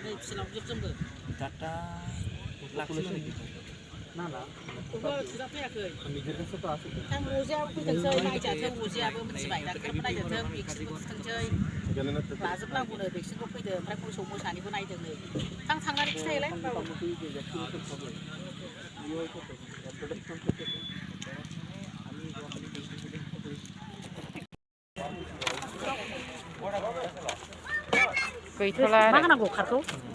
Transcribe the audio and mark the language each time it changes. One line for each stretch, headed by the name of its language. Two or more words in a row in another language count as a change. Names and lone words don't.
English: data population ना ना।
Hindi: मिजरमेंट से तो आती है।
Bodo: थां मुजिया फैदोंसै नायजाथों मुजियाबो मिथिबाय डाक्टारबो नायजाथों भेक्सिनबो थुथोंसै लाजोबनांगौनो भेक्सिनबो फैदों ओमफ्राय मोसौ मोसानिबो नायदों नै थांनानै खिथायोलाय गैथ'ला मा होनांगौ खारखौ